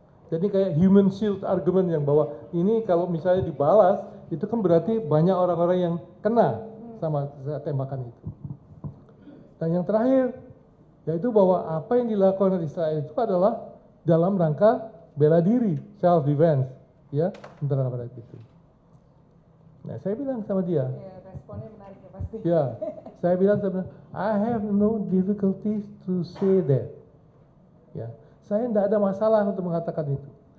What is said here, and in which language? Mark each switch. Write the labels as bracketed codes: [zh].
[id] Jadi kayak [en] human shield argument [id] yang bahwa ini kalau misalnya dibalas itu kan berarti banyak orang-orang yang kena sama tembakan itu. Dan yang terakhir, yaitu bahwa apa yang dilakukan oleh Israel itu adalah dalam rangka bela diri, self defense, ya, tentara barat itu. Nah, saya bilang sama dia, responnya menarik ya pasti. ya, saya bilang, [en] I have no difficulties to say that. [id] Ya, saya tidak ada masalah untuk mengatakan itu.